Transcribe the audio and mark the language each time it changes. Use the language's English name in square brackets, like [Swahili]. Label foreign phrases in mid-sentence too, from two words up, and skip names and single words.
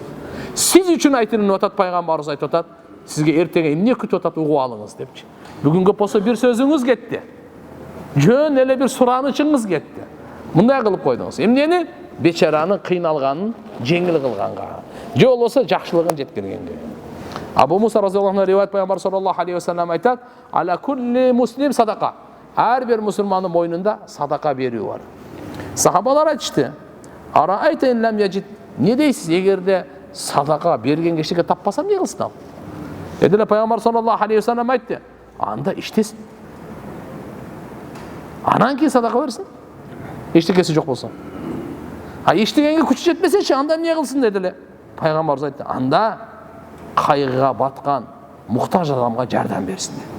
[Kyrgyz] Сиз үчүн айтылып атат, пайгамбарыбыз айтып атат, сизге эртеге эмне күтүп атат угуп алыңыз депчи. Бүгүнгө болсо бир сөзүңүз кетти. Жөн эле бир суранычыңыз кетти. Мындай кылып койдуңуз. Эмнени? Бечаранын кыйналганын жеңил кылганга. Же болбосо жакшылыгын жеткиргенге. Абу Муса [Arabic] رضي الله عنه [Kyrgyz] риваят пайгамбар [Arabic] صلى الله عليه وسلم [Kyrgyz] айтат: [Arabic] "على كل مسلم صدقة." [Kyrgyz] Ар бир мусулмандын мойнунда садака берүү бар. Сахабалар айтышты: [Arabic] "أرأيت إن لم يجد." [Kyrgyz] Не дейсиз, эгерде садака берген кишиге таппасам эмне кылсын ал? Эделе пайгамбар [Arabic] صلى الله عليه وسلم [Kyrgyz] айтты: "Анда иштесин. Анан кийин садака берсин. Эчтекеси жок болсо. Иштегенге күчү жетпесечи, анда эмне кылсын?" дедиле. Пайгамбарыбыз айтты: "Анда кайгыга баткан муктаж адамга жардам берсин."